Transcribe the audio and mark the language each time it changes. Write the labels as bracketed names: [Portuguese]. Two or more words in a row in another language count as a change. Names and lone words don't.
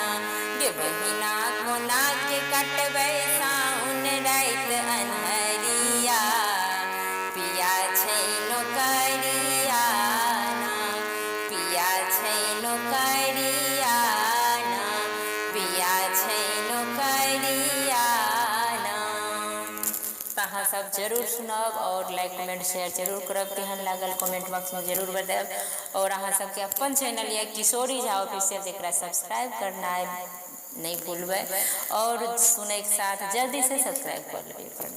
[Maithili] गे बहिना कोना के कटबै साउन रात अन्हरिया, पिया छै नौकरिया ना। पिया छै नौकरिया ना, पिया छै नौकरिया ना। अहाँ सब जरूर सुनब और [English] like comment share [Maithili] जरूर करब, केहन लागल [English] comment box [Maithili] में जरूर बताएब। और अहाँ सबके अपन चैनल यऽ किशोरी झा ऑफिशियल, जकरा सब्सक्राइब करनाइ नहीं भूलबै और सुनैके साथ जल्दी से सब्सक्राइब कर लेबै।